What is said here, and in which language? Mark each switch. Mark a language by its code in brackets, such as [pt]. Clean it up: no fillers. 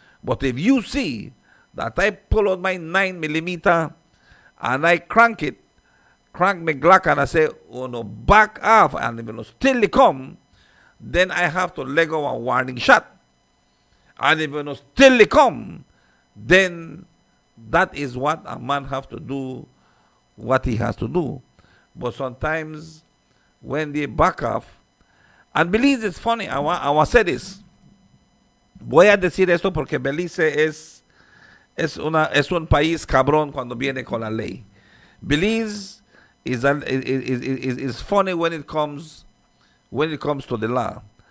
[en] But if you see that I pull out my 9mm and I crank my Glock, and I say, oh no, back off, and if you no still come, then I have to let go a warning shot. And if you no still come, then that is what a man have to do, what he has to do. But sometimes when they back off, and Belize is funny, I want to say this. [es] Voy a decir esto porque Belize es un país cabrón cuando viene con la ley. [en] Belize is funny when it comes to the law.